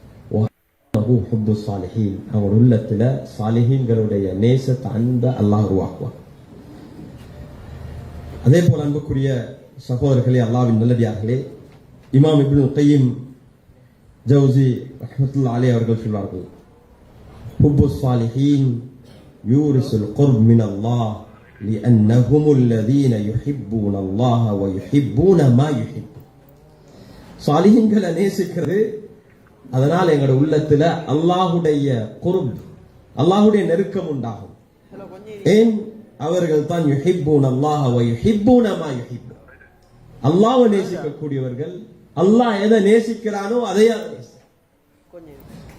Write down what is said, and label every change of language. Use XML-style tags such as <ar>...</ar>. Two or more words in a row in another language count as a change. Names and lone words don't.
<ta>அவங்க உள்ளத்துல சாலிஹீன்களுடைய நேசத்தை அன்பை அல்லாஹ் உருவாக்குவார். அதே போல அன்புக்குரிய சகோதரர்களே, அல்லாஹ்வின் நல்லடியார்களே, இமாம் இப்னுல் கய்யிம் ஜௌஸி</ta> <ar>رحمة الله عليه</ar> <ta>அவர்கள் சொல்வார்கள்,</ta> <ar>حب الصالحين يورث القرب من الله لأنهم الذين يحبون الله ويحبون ما يحب.</ar> <ta>சாலிஹீன்களை நேசிக்கிறது, அதனால் எங்களுடைய உள்ளத்துல அல்லாஹ்வுடைய குர்ப், அல்லாஹ்வுடைய நெருக்கம் உண்டாகும். ஏன்? அவர்கள் தான்</ta> <ar>يحبون الله ويحبون ما يحب.</ar> <ta>அல்லாஹ்வை நேசிக்கக்கூடியவர்கள் அல்லாஹ் எதை நேசிக்கிறானோ அதையே நேசிக்கிறார்.</ta>